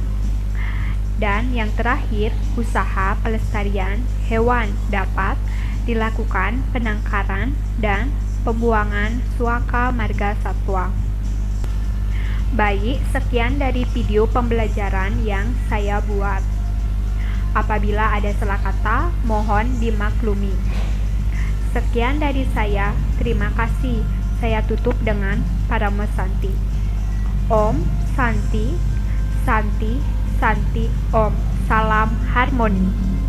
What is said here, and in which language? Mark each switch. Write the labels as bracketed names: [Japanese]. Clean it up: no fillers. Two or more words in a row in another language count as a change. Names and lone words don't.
[Indonesian] Dan yang terakhir, usaha pelestarian hewan dapat dilakukan penangkaran dan pembuangan suaka marga satwa. Baik, sekian dari video pembelajaran yang saya buat. Apabila ada salah kata, mohon dimaklumi. Sekian dari saya, terima kasih. Saya tutup dengan Parama Santi. [Sanskrit] Om Santi, Santi, Santi, Om. [Indonesian] Salam harmoni.